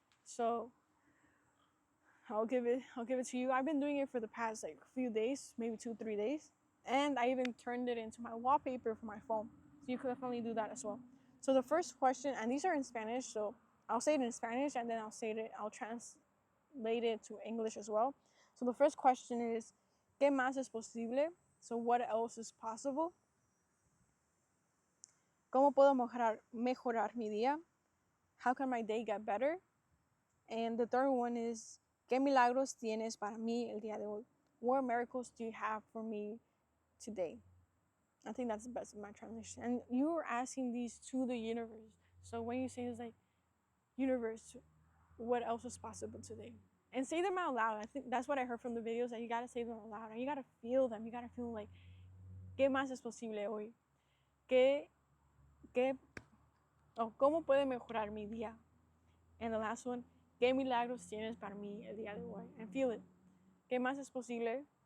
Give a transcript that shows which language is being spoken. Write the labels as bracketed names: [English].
[English] So I'll give it to you. I've been doing it for the past like few days, maybe 2-3 days, and I even turned it into my wallpaper for my phone. So you could definitely do that as well. So the first question, and these are in Spanish, so I'll say it in Spanish, and then I'll translate it to English as well. So the first question is, [Spanish] ¿Qué más es posible? [English] So what else is possible? [Spanish] ¿Cómo puedo mejorar mi día? [English] How can my day get better? And the third one is, [Spanish] ¿qué milagros tienes para mí el día de hoy? [English] What miracles do you have for me today? I think that's the best of my translation. And you are asking these to the universe. So when you say it's like, universe, what else is possible today? And say them out loud. I think that's what I heard from the videos, that you gotta say them out loud. And you gotta feel them. You gotta feel like, [Spanish] ¿qué más es posible hoy? ¿Cómo puede mejorar mi día? [English] And the last one, [Spanish] ¿qué milagros tienes para mí el día de hoy? [English] And feel it. [Spanish] ¿Qué más es posible?